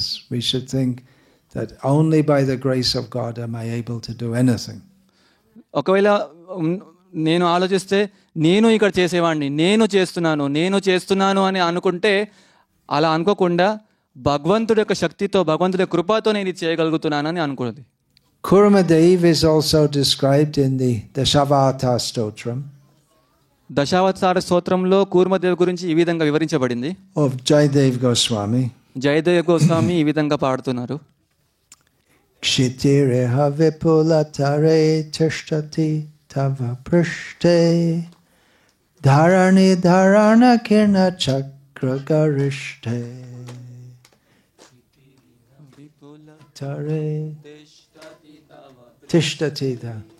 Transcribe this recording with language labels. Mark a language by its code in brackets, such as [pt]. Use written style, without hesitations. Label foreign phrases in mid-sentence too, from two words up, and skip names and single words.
[en] We should think that only by the grace of God am I able to do anything. [te] ఒకవేళ నేను ఆలోచిస్తే నేను ఇక్కడ చేసేవాడిని, నేను చేస్తున్నాను అని అనుకుంటే, అలా అనుకోకుండా భగవంతుడి యొక్క శక్తితో, భగవంతుడి యొక్క కృపతో నేను ఇది చేయగలుగుతున్నానని అనుకున్నది. [en] Kurmadev is also described in the Dashavatara Stotram [te] దశావతార స్తోత్రంలో కూర్మదేవ్ గురించి ఈ విధంగా వివరించబడింది. [en] of Jayadev Goswami. [te] జయదేవ్ గోస్వామి ఈ విధంగా పాడుతున్నారు. [sa] क्षितिरिह विपुलतरे तिष्ठति तव पृष्ठे धरणि धारण किर्ण चक्र गरिष्ठे तरे तिष्ठति द